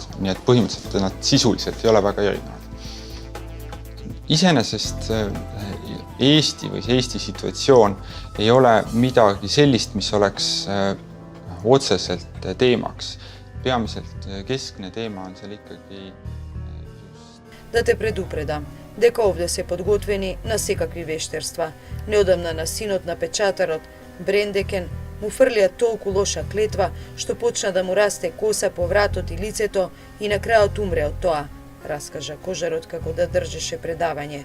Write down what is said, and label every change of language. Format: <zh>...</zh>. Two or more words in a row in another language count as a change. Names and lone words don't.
<et>Nii et põhimõtteliselt nad sisuliselt ei ole väga erinevad. Iseenesest Eesti või Eesti situatsioon ei ole midagi sellist, mis oleks otseselt teemaks. Peamiselt keskne teema on seal ikkagi just...</et> <mk>Да те предупредам, дека овде се подготвени на секакви вештерства. Неодамна на синот на печатарот, Брендекен, му фрлија толку лоша клетва, што почна да му расте коса по вратот и лицето и на крајот умре од тоа, раскажа Кожарот како да држеше предавање.</mk>